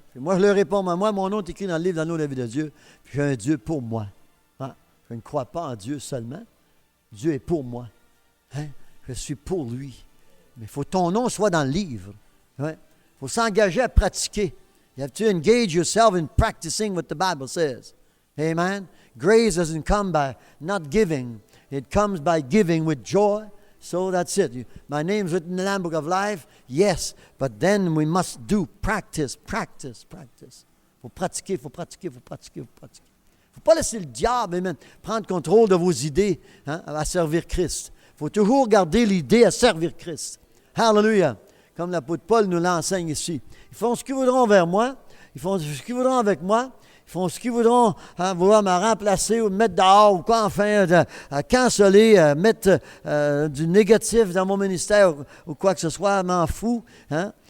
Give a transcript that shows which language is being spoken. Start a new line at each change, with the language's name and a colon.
French: Puis moi, je leur réponds, moi, mon nom est écrit dans le livre de l'agneau de la vie de Dieu, puis j'ai un Dieu pour moi. Hein? Je ne crois pas en Dieu seulement. Dieu est pour moi. Hein? Je suis pour lui. Mais il faut que ton nom soit dans le livre. Il faut s'engager à pratiquer.
English: You have to engage yourself in practicing what the Bible says. Amen. Grace doesn't come by not giving. It comes by giving with joy. So that's it. My name's written in the Lamb Book of Life. Yes, but then we must do practice.
French: Faut pratiquer. Faut pas laisser le diable, amen, prendre contrôle de vos idées, hein, à servir Christ. Faut toujours garder l'idée à servir Christ. Hallelujah. Comme l'apôtre Paul nous l'enseigne ici. Ils font ce qu'ils voudront vers moi. Ils font ce qu'ils voudront avec moi. Ils font ce qu'ils voudront, hein, vouloir me remplacer ou me mettre dehors ou quoi, enfin, canceller, mettre du négatif dans mon ministère ou quoi que ce soit, je m'en fous. Hein.